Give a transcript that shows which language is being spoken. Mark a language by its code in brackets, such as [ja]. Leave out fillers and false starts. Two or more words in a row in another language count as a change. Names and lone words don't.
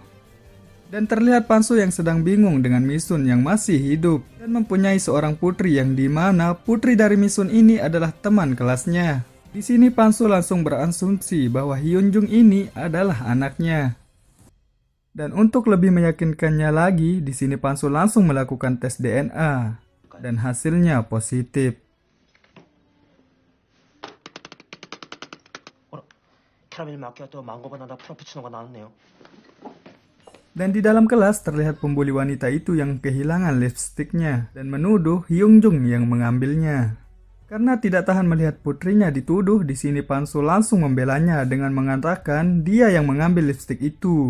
[id] Dan terlihat Pansu yang sedang bingung dengan Misun yang masih hidup dan mempunyai seorang putri, yang dimana putri dari Misun ini adalah teman kelasnya. Di sini Pansu langsung berasumsi bahwa Hyunjung ini adalah anaknya. Dan untuk lebih meyakinkannya lagi, di sini Panso langsung melakukan tes DNA dan hasilnya positif. [ko] 캐러멜 마키아토 망고바나나 프라푸치노가 나왔네요. [id] Dan di dalam kelas terlihat pembuli wanita itu yang kehilangan lipstiknya dan menuduh Hyung Jung yang mengambilnya. Karena tidak tahan melihat putrinya dituduh, di sini Panso langsung membelanya dengan mengatakan dia yang mengambil lipstik itu.